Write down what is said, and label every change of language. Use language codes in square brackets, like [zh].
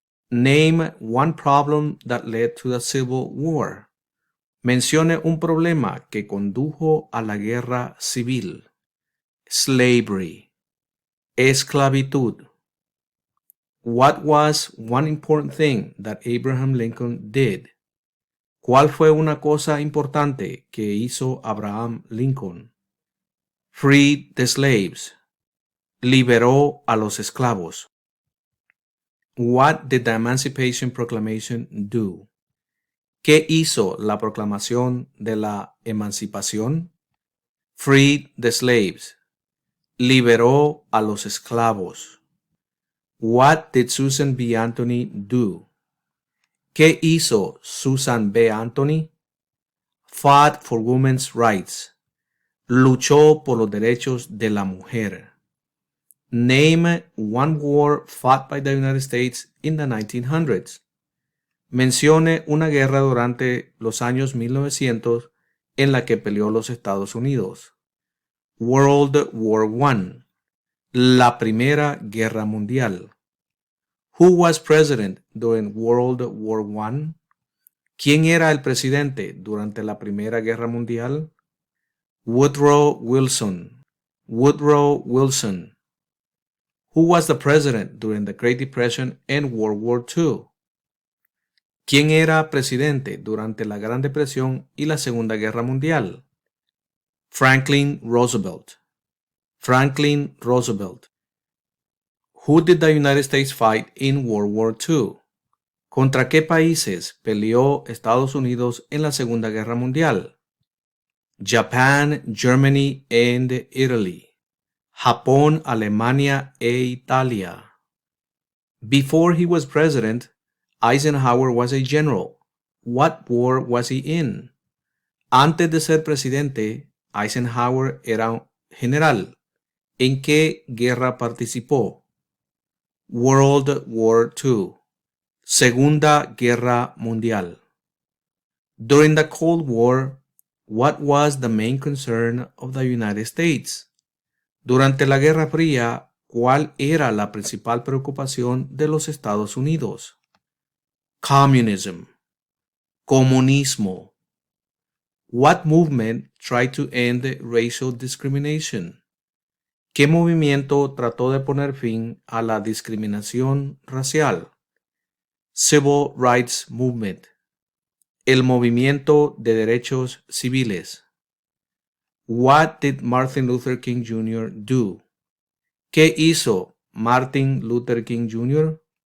[en] Name one problem that led to the Civil War. [es] Mencione un problema que condujo a la guerra civil. [en] Slavery. [es] Esclavitud. [en] What was one important thing that Abraham Lincoln did? [es] ¿Cuál fue una cosa importante que hizo Abraham Lincoln? [en] Freed the slaves. [es] Liberó a los esclavos. [en] What did the Emancipation Proclamation do? [es] ¿Qué hizo la proclamación de la emancipación? [en] Freed the slaves. [es] Liberó a los esclavos. [en] What did Susan B. Anthony do? [es] ¿Qué hizo Susan B. Anthony? [en] Fought for women's rights. [es] Luchó por los derechos de la mujer. [en] Name one war fought by the United States in the 1900s. [es] Mencione una guerra durante los años 1900 en la que peleó los Estados Unidos. [en] World War I. [es] La Primera Guerra Mundial. [en] Who was president during World War I? [es] ¿Quién era el presidente durante la Primera Guerra Mundial? [en] Woodrow Wilson. Woodrow Wilson. Who was the president during the Great Depression and World War II? [es] ¿Quién era presidente durante la Gran Depresión y la Segunda Guerra Mundial? [en] Franklin Roosevelt. Franklin Roosevelt. Who did the United States fight in World War II? [es] ¿Contra qué países peleó Estados Unidos en la Segunda Guerra Mundial? [en] Japan, Germany, and Italy. [es] Japón, Alemania e Italia. [en] Before he was president, Eisenhower was a general. What war was he in? [es] Antes de ser presidente, Eisenhower era un general. ¿En qué guerra participó? [en] World War II. [es] Segunda Guerra Mundial. [en] During the Cold War, what was the main concern of the United States? [es] Durante la Guerra Fría, ¿cuál era la principal preocupación de los Estados Unidos? [en] Communism. [es] Comunismo. [en] What movement tried to end racial discrimination? [es] ¿Qué movimiento trató de poner fin a la discriminación racial? [en] Civil Rights Movement. [es] El movimiento de derechos civiles. [en] What did Martin Luther King Jr. do? [es] ¿Qué hizo Martin Luther King Jr.?